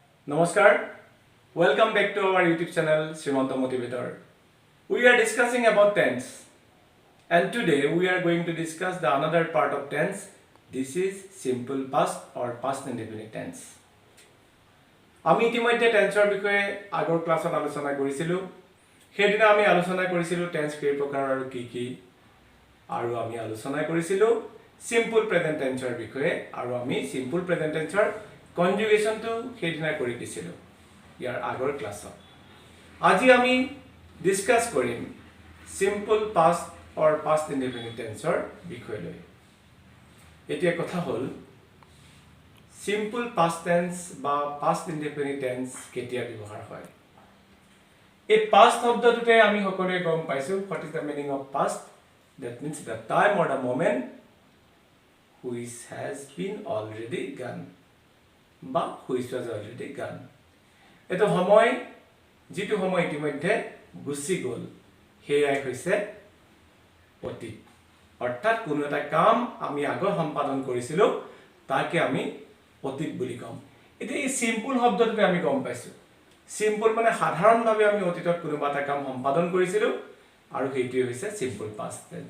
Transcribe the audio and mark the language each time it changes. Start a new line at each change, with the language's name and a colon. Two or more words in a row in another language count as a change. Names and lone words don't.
English: Namaskar. Welcome back to our YouTube channel Srimanto Motivator. We are discussing about tense, and today we are going to discuss the another part of tense. This is simple past or past indefinite tense.
Assamese: আমি ইতিমধ্যে টেন্সৰ বিষয়ে আগৰ ক্লাছত আলোচনা কৰিছিলো। সেইদিনা আমি আলোচনা কৰিছিলো টেন্স কেই প্ৰকাৰ আৰু কি কি, আৰু আমি আলোচনা কৰিছিলো
English: simple present
Assamese: টেন্সৰ বিষয়ে, আৰু আমি
English: simple present
Assamese: টেন্সৰ কনজুগেশনটো সেইদিনা কৰি দিছিলো ইয়াৰ আগৰ ক্লাছত। আজি আমি ডিসকাস কৰিম
English: simple past or past indefinite
Assamese: টেন্সৰ বিষয়ে লৈ। এতিয়া কথা হল
English: simple past tense
Assamese: বা
English: past indefinite tense
Assamese: কেতিয়া ব্যৱহাৰ হয়। এই পাস্ট শব্দটোতে আমি সকলোৱে গম পাইছো
English: what is the meaning of past.
Assamese: That means the time or the moment which has been already gone বা which was already gone. এটো সময় যেটো সময় ইতিমধ্যে গুছি গল হেয়াই হৈছে অতীত। অর্থাৎ কোনো এটা কাম আমি আগৰ সম্পাদন কৰিছিলো তাকে আমি অতীত বুলি কম। এটা এই সিম্পল শব্দটোতে আমি গম পাইছো সিম্পল মানে সাধাৰণভাৱে আমি অতীতত কোনোবা এটা কাম সম্পাদন কৰিছিলো, আৰু সেইটোৱে হৈছে
English: simple past tense.